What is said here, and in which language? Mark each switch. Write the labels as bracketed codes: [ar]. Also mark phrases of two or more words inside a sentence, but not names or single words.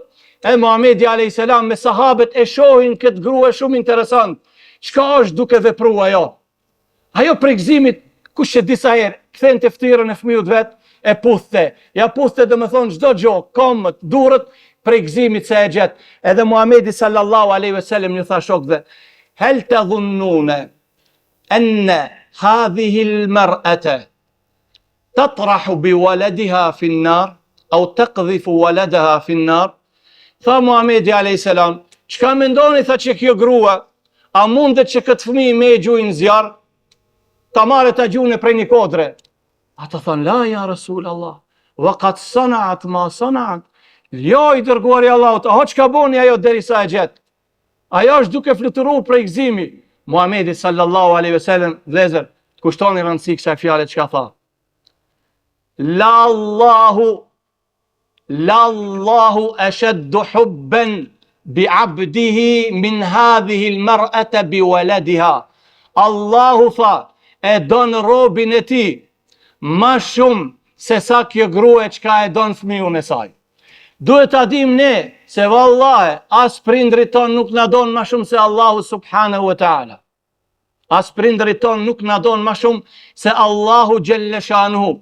[sq] E Muhamedi [ar] عليه السلام [sq] me sahabët e shohin këtë grua shumë interesant. Çka është duke vepruar ajo? Ajo për gëzimit, kush e disa herë, kthente ftyrën e fëmijët vet, e puthte. Ja puthte domethënë çdo gjë, komët, durët, për gëzimit se e gjet. Edhe Muhamedi [ar] صلى الله عليه وسلم [sq] ju tha shokëve, [ar] هل تظنون أن هذه المرأة تطرح بولدها في النار أو تقذف ولدها في النار aw taqdhifu waladaha fi an-nar? [sq] Tha Muhamedi a.s. Çka mendoni, tha, që kjo grua, a mundet që këtë fëmijë me e gjujnë zjarë, ta marrë ta gjujnë prej një kodre? Ata thonë, [ar] لا يا رسول الله، وقد صنعت ما صنعت. [sq] Jo i dërguari Allahut, aho çka boni ajo derisa e gjet? Ajo është duke fluturuar prej gëzimi. Muhamedi [ar] صلى الله عليه وسلم, [sq] vëllezër, kushtoni rëndësi kësaj fjale çka tha. [ar] لله أشد حبا بعبده من هذه المرأة بولدها. [sq] Allahu tha, e don robin e tij ma shumë se sa kjo grua çka e don fëmijën e saj. Duhet ta dim ne se vallahi as prindrit ton nuk na don ma shumë se Allahu [ar] سبحانه وتعالى. [sq] As prindrit ton nuk na don ma shumë se Allahu [ar] جل شأنه.